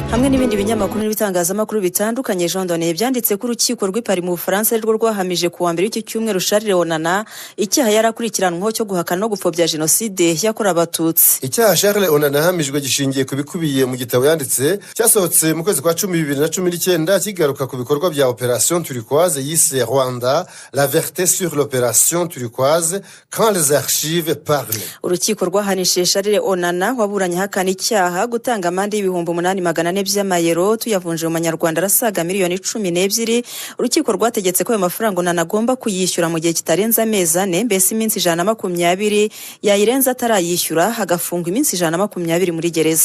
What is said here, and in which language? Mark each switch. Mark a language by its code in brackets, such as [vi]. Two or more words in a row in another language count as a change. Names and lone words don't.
[rw] Hamwe n'ibindi binyamakuru n'ibitangazamakuru bitandukanye jondone byanditse ko urukiko rw'i Paris mu Bufaransa rwo rwahamije ku wa mbere w'iki cyumweru Charles Onana icyaha yarakurikiranweho cyo guhakana no gupfobya jenoside yakorewe Abatutsi. Icyaha Charles Onana yahamijwe gishingiye ku bikubiye mu gitabo yanditse cyasohotse mu kwezi kwa 2019 kigaruka ku bikorwa bya Opération Turquoise yise Rwanda la vérité sur l'opération Turquoise quand les archives parlent. Urukiko rwahanishije Charles Onana waburanye hakana icyaha gutanga amande y'ibihumbi 8,400 by'amayero tuyavunje mu manyarwanda arasaga miliyoni 12. Urukiko rwategetse ko ayo mafaranga Onana agomba kuyishyura mu gihe kitarenza amezi 4, mbese iminsi 120, yayirenza atarayishyura hagafungwa iminsi 120 muri gereza.